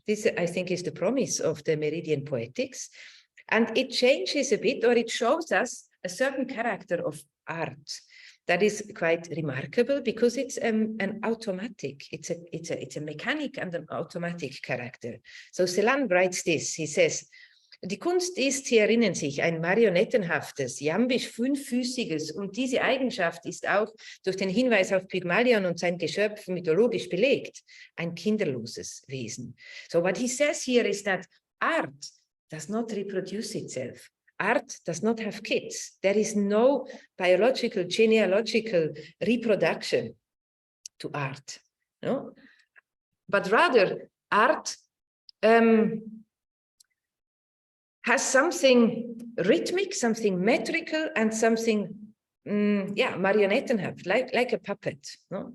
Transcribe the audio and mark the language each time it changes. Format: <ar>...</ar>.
<en>This, I think, is the promise of the meridian poetics. And it changes a bit, or it shows us a certain character of art that is quite remarkable, because it's an automatic, it's a mechanic and an automatic character. So Celan writes this, he says,</en> <de>Die Kunst ist, Sie erinnern sich, ein marionettenhaftes, jambisch fünffüßiges, und diese Eigenschaft ist auch durch den Hinweis auf Pygmalion und sein Geschöpf mythologisch belegt, ein kinderloses Wesen.</de> <en>So what he says here is that art does not reproduce itself. Art does not have kids. There is no biological, genealogical reproduction to art, no? But rather, art has something rhythmic, something metrical, and something, marionettenhaft, like a puppet. No?</en>